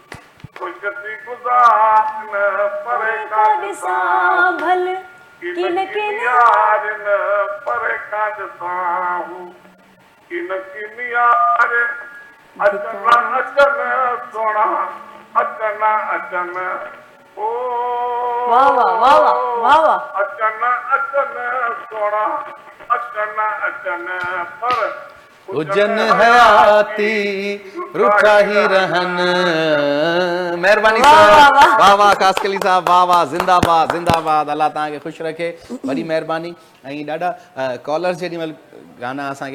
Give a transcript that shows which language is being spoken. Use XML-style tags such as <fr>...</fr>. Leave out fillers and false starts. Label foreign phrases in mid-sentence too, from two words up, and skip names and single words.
<sd>खुशती गुजारन, परे काज सांभल किन यारन, परे काज सांहू किन यार, अचना अचन सोना अचना अचन ओ वाह वाह वाह वाह वाह। अचन अचन सोना अचन अचन पर हुजन हयाती रुठा ही रहन। महिरबानी साहब, वाह वाह ख़ासकली साहब, वाह वाह, ज़िंदाबाद ज़िंदाबाद। अल्लाह तव्हांखे ख़ुशि रखे, वॾी महिरबानी। ऐं ॾाढा कॉलर्स जेॾी महिल गाना असांखे</sd>